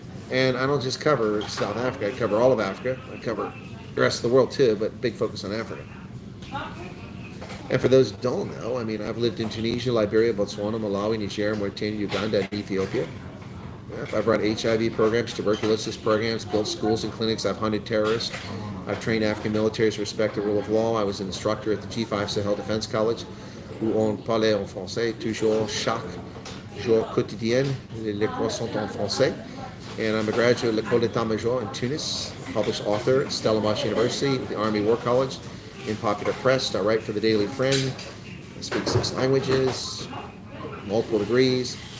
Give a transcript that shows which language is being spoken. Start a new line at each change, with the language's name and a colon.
English: And I don't just cover South Africa, I cover all of Africa. I cover the rest of the world too, but big focus on Africa. And for those who don't know, I mean, I've lived in Tunisia, Liberia, Botswana, Malawi, Niger, Mauritania, Uganda, and Ethiopia. Yep. I've run HIV programs, tuberculosis programs, built schools and clinics. I've hunted terrorists. I've trained African militaries to respect the rule of law. I was an instructor at the G5 Sahel Defense College,
French: où on parlait en français, toujours, chaque jour quotidien, les cours sont en français.
English: And I'm a graduate of l'École d'État-Major in Tunis, published author at Stellenbosch University, the Army War College, in Popular Press. I write for the Daily Friend. I speak 6 languages, multiple degrees.